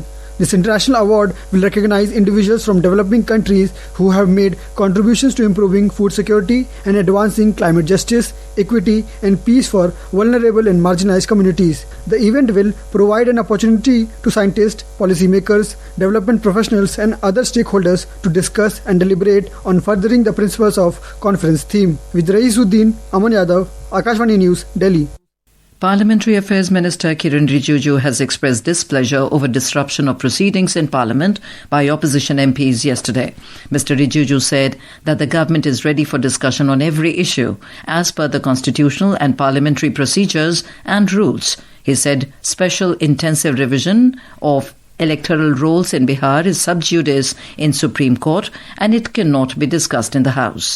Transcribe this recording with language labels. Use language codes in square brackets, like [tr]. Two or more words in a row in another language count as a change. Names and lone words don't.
[en] This international award will recognize individuals from developing countries who have made contributions to improving food security and advancing climate justice, equity and peace for vulnerable and marginalized communities. The event will provide an opportunity to scientists, policymakers, development professionals and other stakeholders to discuss and deliberate on furthering the principles of conference theme. With Raisuddin, Aman Yadav, Akashvani News, Delhi. Parliamentary Affairs Minister Kiren Rijiju has expressed displeasure over disruption of proceedings in Parliament by opposition MPs yesterday. Mr. Rijiju said that the government is ready for discussion on every issue as per the constitutional and parliamentary procedures and rules. He said special intensive revision of electoral rolls in Bihar is sub judice in Supreme Court and it cannot be discussed in the House.